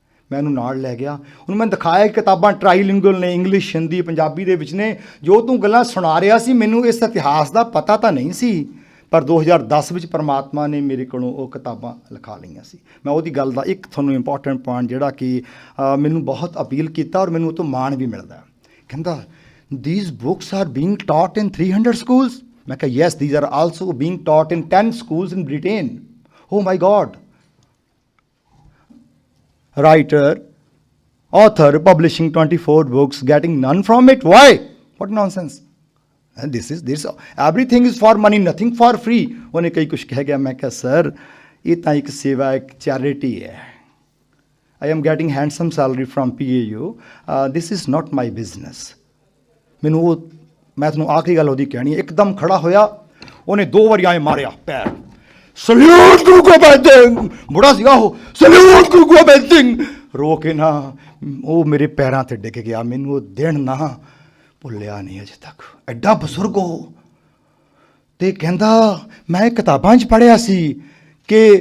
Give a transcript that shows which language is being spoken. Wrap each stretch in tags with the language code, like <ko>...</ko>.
<pa>ਮੈਂ ਉਹਨੂੰ ਨਾਲ ਲੈ ਗਿਆ, ਉਹਨੂੰ ਮੈਂ ਦਿਖਾਇਆ ਕਿ ਕਿਤਾਬਾਂ ਟਰਾਈਲਿੰਗੁਅਲ ਨੇ, ਇੰਗਲਿਸ਼, ਹਿੰਦੀ, ਪੰਜਾਬੀ ਦੇ ਵਿੱਚ ਨੇ। ਜੋ ਤੂੰ ਗੱਲਾਂ ਸੁਣਾ ਰਿਹਾ ਸੀ ਮੈਨੂੰ ਇਸ ਇਤਿਹਾਸ ਦਾ ਪਤਾ ਤਾਂ ਨਹੀਂ ਸੀ, ਪਰ 2010 ਵਿੱਚ ਪਰਮਾਤਮਾ ਨੇ ਮੇਰੇ ਕੋਲੋਂ ਉਹ ਕਿਤਾਬਾਂ ਲਿਖਾ ਲਈਆਂ ਸੀ। ਮੈਂ ਉਹਦੀ ਗੱਲ ਦਾ ਇੱਕ ਤੁਹਾਨੂੰ ਇੰਪੋਰਟੈਂਟ ਪੁਆਇੰਟ ਜਿਹੜਾ ਕਿ ਮੈਨੂੰ ਬਹੁਤ ਅਪੀਲ ਕੀਤਾ ਔਰ ਮੈਨੂੰ ਉਹ ਤੋਂ ਮਾਣ ਵੀ ਮਿਲਦਾ।</pa> <en>ਕਹਿੰਦਾ these books are being taught in 300 schools?</en> <pa>ਮੈਂ ਕਿਹਾ</pa> <en>yes, these are also being taught in 10 schools in Britain. Oh my God. Writer, author, publishing 24 books, getting none from it. Why? What nonsense. And this everything is for money, nothing for free.</en> <pa>ਉਹਨੇ ਕਈ ਕੁਛ ਕਹਿ ਗਿਆ। ਮੈਂ ਕਿਹਾ sir ਇਹ ਤਾਂ ਇੱਕ ਸੇਵਾ, ਇੱਕ ਚੈਰਿਟੀ ਹੈ।</pa> <en>I am getting handsome salary from PAU. This is not my business.</en> <pa>ਮੈਂ ਤੁਹਾਨੂੰ ਆਖਰੀ ਗੱਲ ਉਹਦੀ ਕਹਿਣੀ ਹੈ। ਇੱਕਦਮ ਖੜਾ ਹੋਇਆ, ਉਹਨੇ 2 ਵਾਰੀ ਆਏ ਮਾਰਿਆ ਪੈਰ, ਸਲੂਟ ਗੁਰੂ ਗੋਬਿੰਦ ਸਿੰਘ। ਬੁੜਾ ਸੀਗਾ ਉਹ, ਸਲੂਟ ਗੁਰੂ ਗੋਬਿੰਦ ਸਿੰਘ। ਰੋ ਕੇ ਨਾ ਉਹ ਮੇਰੇ ਪੈਰਾਂ 'ਤੇ ਡਿੱਗ ਗਿਆ। ਮੈਨੂੰ ਉਹ ਦਿਨ ਨਾ ਭੁੱਲਿਆ ਨਹੀਂ ਅਜੇ ਤੱਕ। ਐਡਾ ਬਜ਼ੁਰਗ ਉਹ। ਅਤੇ ਕਹਿੰਦਾ ਮੈਂ ਕਿਤਾਬਾਂ 'ਚ ਪੜ੍ਹਿਆ ਸੀ ਕਿ</pa>